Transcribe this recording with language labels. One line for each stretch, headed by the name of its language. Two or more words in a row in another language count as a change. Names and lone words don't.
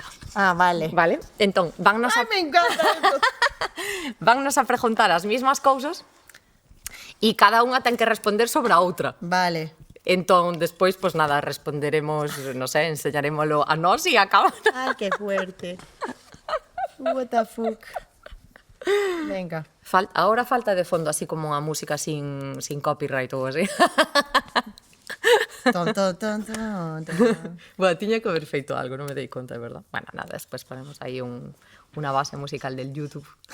Galician: Ah, vale. Vale? Entón, vannos
Spanish: Ai, me encanta esto.
Galician: a preguntar as mismas cousas e cada unha ten que responder sobre a outra. Vale. Entón, despois,
Spanish: pues nada,
Galician: responderemos, non sei, enseñarémolo a nós e a cámara.
Spanish: Ai, que fuerte.
English: What the fuck.
Spanish: Venga.
Galician: Ahora falta de fondo así como unha música sin copyright ou así. Ton, ton, ton, ton, ton. Bueno, tiña que haber feito algo, non me dei conta,
Spanish: de verdad.
Galician: Bueno, nada, despois ponemos aí unha base musical del YouTube.